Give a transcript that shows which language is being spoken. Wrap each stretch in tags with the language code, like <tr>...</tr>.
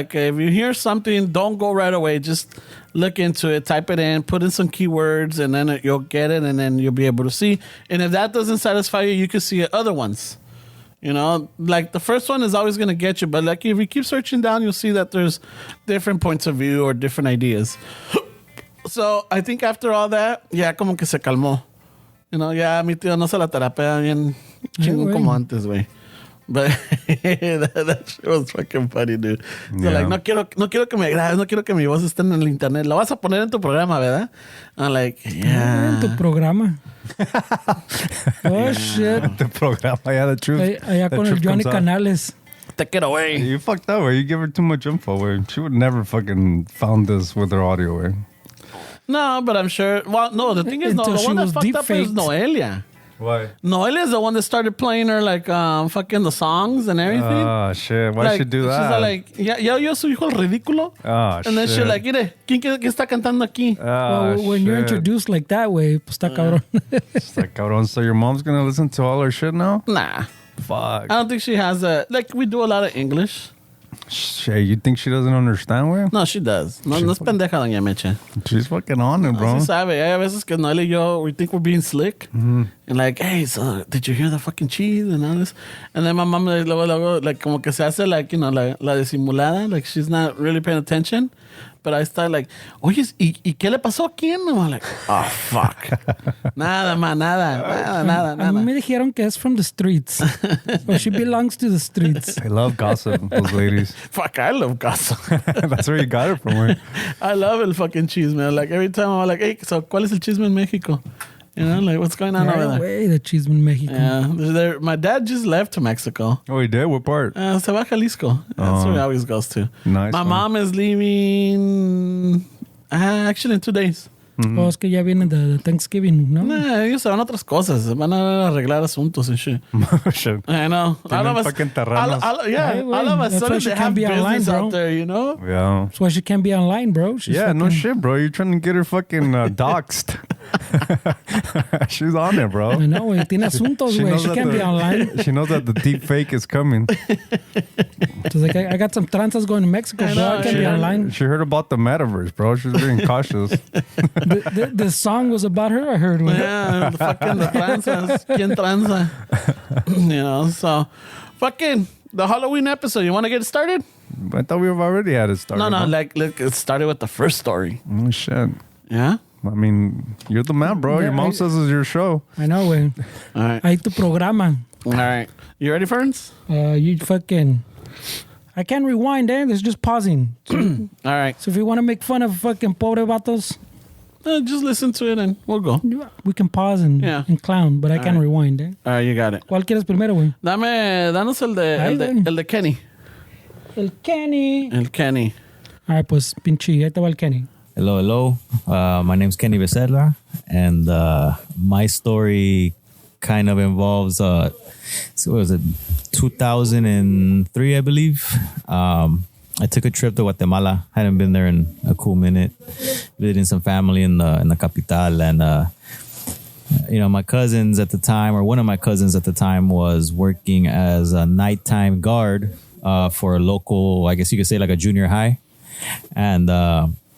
<en>Like, if you hear something, don't go right away. Just look into it, type it in, put in some keywords, and then you'll get it, and then you'll be able to see. And if that doesn't satisfy you, you can see other ones. You know, like the first one is always going to get you, but like if you keep searching down, you'll see that there's different points of view or different ideas. So I think after all that,</en> <es>ya como que se calmó. You know, ya mi tío no se la terapea bien chingón como antes, güey.</es> <en>But that shit was fucking funny, dude.</en> <es>So like, no quiero que me grabes, no quiero que mi voz esté en el internet. Lo vas a poner en tu programa, ¿verdad?</es> <en>I'm like, yeah.</en> <es>En tu programa. Oh, shit.</es> <en>The programa, yeah, the truth.</en> <es>Allá con el Johnny Canales.</es> <en>Take it away. You fucked up, way. You give her too much info, way. She would never fucking found this with her audio, way. No, but I'm sure. Well, no, the thing is, no, the one that fucked up is Noelia. Why? Noelia is the one that started playing her like fucking the songs and everything. Oh shit! Why like, should do that?</en> <es>She's like, ya yo su hijo el ridículo.</es> <en>Oh shit! And then she's like,</en> <es>mire, ¿quién está cantando aquí?</es> <en>Oh, well, when you're introduced like that way,</en> <es>pues está cabrón. Está cabrón.</es> <en>So your mom's gonna listen to all her shit now? Nah. Fuck. I don't think she has a like. We do a lot of English. Shit, you think she doesn't understand, güey?</en> <es>No, she does. No es pendeja, doña Meche.</es> <en>She's fucking on it, bro.</en> <es>Sí sabe. Hay veces que Noel y yo,</es> <en>we think we're being slick.</en> <es>Mm-hmm.</es> <en>And like, hey, so did you hear the fucking cheese and all this? And then my mom, luego, like,</en> <es>como que se hace,</es> <en>like, you know,</en> <es>la disimulada.</es> <en>Like, she's not really paying attention. But I start like,</en> <es>oye, ¿y qué le pasó a quién?</es> <en>I'm like, oh, fuck. Nada, man, nada.</en> <es>A mí me dijeron que es</es> <en>from the streets. Or she belongs to the streets. I love gossip, those ladies. Fuck, I love gossip. That's where you got it from, güey. I love el fucking chisme. Like, every time I'm like, hey, so,</en> <es>¿cuál es el chisme en México?</es> <en>You know, like, what's going on over there? Way, the chisme in Mexico. Yeah, my dad just left to Mexico. Oh, he did? What part?</en> <es>Se va a Jalisco.</es> <en>That's where he always goes to. Nice. My mom is leaving, actually, in 2 days. Mm-hmm.</en> <es>Oh, es que ya viene de Thanksgiving, ¿no? Nah, ellos se van a otras cosas. Van a arreglar asuntos</es> <en>and shit. Shit. I know. All of us, fucking terrenos. all of a sudden they have business out there, you know? Yeah. That's why she can't be online, bro. She's no shit, bro. You're trying to get her fucking doxxed. She's on it, bro. I know, güey.</en> <es>Tiene asuntos, güey.</es> <en>She can't be online. She knows that the deep fake is coming. She's like, I got some tranzas going to Mexico, bro. I can't be online. She heard about the metaverse, bro. She's being cautious. The song was about her, I heard. Güey. Yeah, fucking the tranzas.</en> <es>¿Quién tranza?</es> <en>You know, so fucking the Halloween episode. You want to get it started? I thought we already had it started. No, like it started with the first story. Oh, shit. Yeah? I mean, you're the man, bro. Yeah, your mom says it's your show. I know, güey. All right.</en> <es>Ahí tu programa.</es> <en>All right. You ready, Ferns? You fucking... I can't rewind, eh? There's just pausing. So, all right. So if you want to make fun of fucking pobre vatos... just listen to it and we'll go. We can pause and clown, but I can't rewind, eh? All right, you got it.</en> <es>¿Cuál quieres primero, güey? Danos el de Kenny. El Kenny. El Kenny. All right, pues, pinche, ahí te va el Kenny.</es> <en>Hello. My name's Kenny Becerra, and my story kind of involves, so what was it, 2003, I believe. I took a trip to Guatemala. Hadn't been there in a cool minute. Visiting some family in the capital, and my cousins at the time, or one of my cousins at the time, was working as a nighttime guard for a local, I guess you could say, like a junior high, and</en>